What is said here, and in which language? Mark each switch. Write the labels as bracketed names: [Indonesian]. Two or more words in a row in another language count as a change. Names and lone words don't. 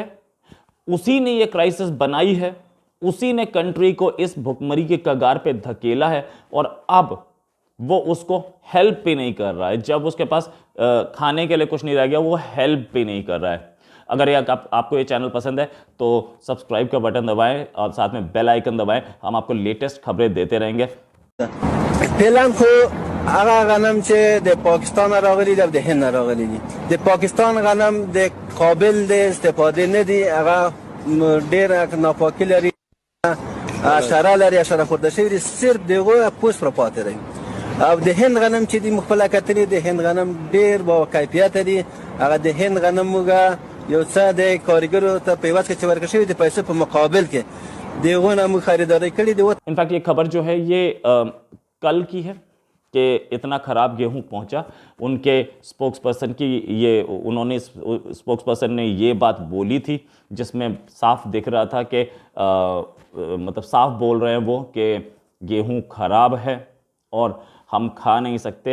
[Hindi] उसी ने ये क्राइसिस बनाई है, उसी ने कंट्री को इस भुखमरी के कगार पे धकेला है और अब वो उसको हेल्प भी नहीं कर रहा है। जब उसके पास खाने के लिए कुछ नहीं रह गया, वो हेल्प भी नहीं कर रहा है। अगर आपको ये चैनल पसंद है तो सब्सक्राइब का बटन दबाएं और साथ में [English] bell icon [Hindi] दबाएं। हम आपको लेटेस्ट खबरें देते रहेंगे। [Pashto] فعلا خو هغه غنم چې د پاکستان راغلي د هند راغلي دي د پاکستان غنم د قابل د استفاده نه دي، هغه ډیر ناپاکي لري، حشره لري، حشره خورده شوی دي، صرف دغه پوست را پاتې دی. او د هند غنم چې دی مخبله کتنې د هند غنم ډیر با کیفیت دي. هغه د هند غنم موږ یو څه د کارګرو ته په واسطه چې ورکړل شوی د پیسو په مقابل کې دغه نمو خریداري کړی دی. [Hindi] इनफैक्ट ये खबर जो है ये कल की है कि इतना ख़राब गेहूं पहुंचा। उनके स्पोक्सपर्सन की ये उन्होंने स्पोक्सपर्सन ने ये बात बोली थी जिसमें साफ दिख रहा था कि मतलब साफ बोल रहे हैं वो कि गेहूं ख़राब है और हम खा नहीं सकते।